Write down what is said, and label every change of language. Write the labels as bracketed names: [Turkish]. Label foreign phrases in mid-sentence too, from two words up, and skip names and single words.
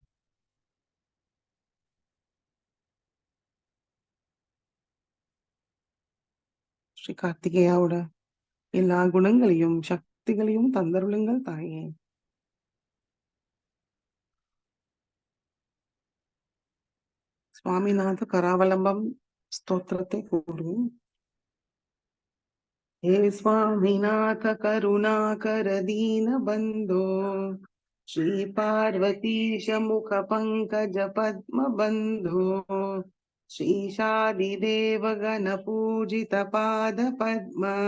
[Tamil] ஸ்ரீ கார்த்திகேயாவோட எல்லா குணங்களையும் சக்திகளையும் தந்தருளுங்கள் தாயே. சுவாமிநாத கராவலம்பம் ஸ்தோத்திரத்தை கூறுவோம். [Sanskrit] हे स्वामीनाथ करुणाकर दीन बंधो, श्री पार्वतीश मुख पंकज पद्म बंधो, श्रीशादिदेव गण पूजित पाद पद्म